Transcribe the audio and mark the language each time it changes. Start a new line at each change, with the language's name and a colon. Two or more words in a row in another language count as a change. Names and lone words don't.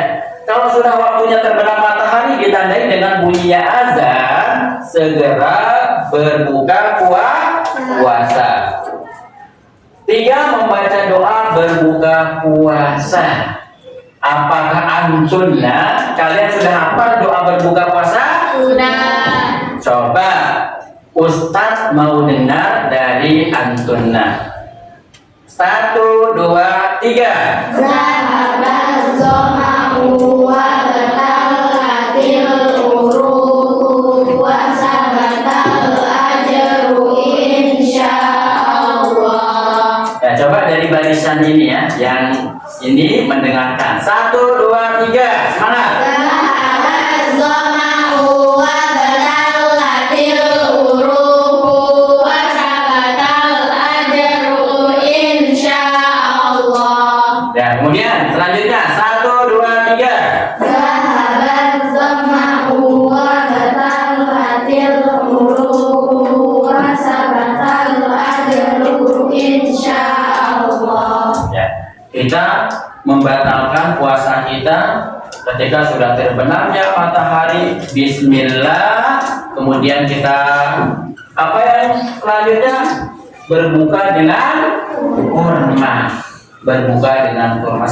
Indonesian: Kalau sudah waktunya terbenam matahari ditandai dengan bunyinya azan, segera berbuka puasa. 3, membaca doa berbuka puasa. Apakah antunna kalian sudah hafal doa berbuka puasa? Sudah. Coba Ustadz mau dengar dari antunna. 1, 2, 3.
Arabic: ذهب الظمأ وابتلت العروق وثبت الأجر إن شاء الله.
Indonesian: Ya, coba dari barisan ini ya, yang ini mendengarkan. 1, 2, 3, semangat.
Arabic: ذهب الظمأ وابتلت العروق وثبت الأجر إن شاء الله.
Indonesian: Ya, kemudian selanjutnya 1, 2, 3.
Arabic: ذهب الظمأ وابتلت العروق وثبت الأجر إن شاء الله.
Indonesian: Ya, kita membatalkan puasa kita ketika sudah terbenamnya matahari. Bismillah. Kemudian kita apa yang selanjutnya? Berbuka dengan kurma. Berbuka dengan kurma.